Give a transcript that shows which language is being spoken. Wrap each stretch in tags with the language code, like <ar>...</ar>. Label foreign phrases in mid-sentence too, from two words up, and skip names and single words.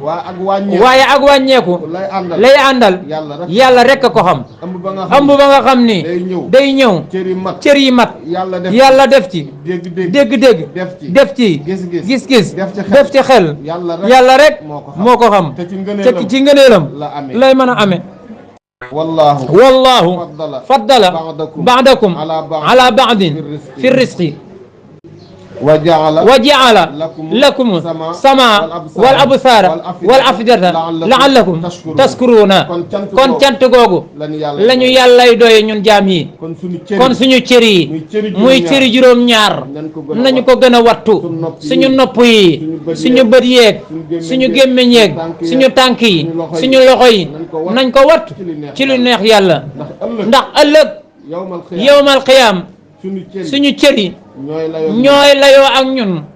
<wo>waaye ak wàññeeku lay àndal yàlla rek a ko xam ëmb ba nga xam ni day ñëw cër yi mat yàlla def ci dégg-dégg def ci gis-gis def ci xel yàlla rek moo ko xam te ci ngëneelam lay mën a amee</wo> <ar>والله فضل بعضكم على بعض في الرزق وجعل لكم السماء والأبصار والأفئدة لعلكم تشكرون</ar> <wo>kon cant googu lañu yàllay doye ñun jaam yi kon suñu cër yi muy cëri juróom-ñaar nañu ko gën a wattu suñu nopp yi suñu bët yeeg suñu gémmiñ yeeg suñu tànk yi suñu loxo yi nañ ko wattu ci lu neex yàlla ndax ëllëg</wo> <ar>يوم القيامة</ar> <wo>suñu cër yi ñooy layoo ak ñun</wo>